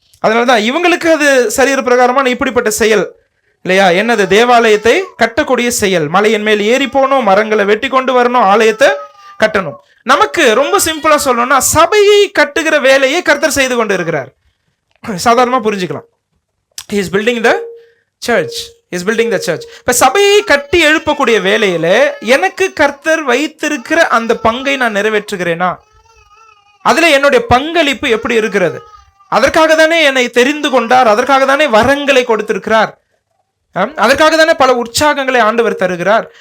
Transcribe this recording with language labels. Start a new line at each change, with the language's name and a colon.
Tamil: அதனாலதான் இவங்களுக்கு அது சரீர பிரகாரமான இப்படிப்பட்ட செயல் இல்லையா? என்னது? தேவாலயத்தை கட்டக்கூடிய செயல். மலையின் மேல் ஏறி போகணும், மரங்களை வெட்டி கொண்டு வரணும், ஆலயத்தை கட்டணும். நமக்கு ரொம்ப சிம்பிளா சொல்லணும்னா, சபையை கட்டுகிற வேலையை கர்த்தர் செய்து கொண்டு இருக்கிறார். சாதாரணமா புரிஞ்சுக்கலாம்.
English: He is building the church. He is building the church.
Tamil: இப்ப சபையை கட்டி எழுப்பக்கூடிய வேலையில எனக்கு கர்த்தர் வைத்திருக்கிற அந்த பங்கை நான் நிறைவேற்றுகிறேனா? அதுல என்னுடைய பங்களிப்பு எப்படி இருக்கிறது? அதற்காக தானே என்னை தெரிந்து கொண்டார், அதற்காக தானே வரங்களை கொடுத்திருக்கிறார், அதற்காக தானே பல உற்சாகங்களை ஆண்டவர் தருகிறார்.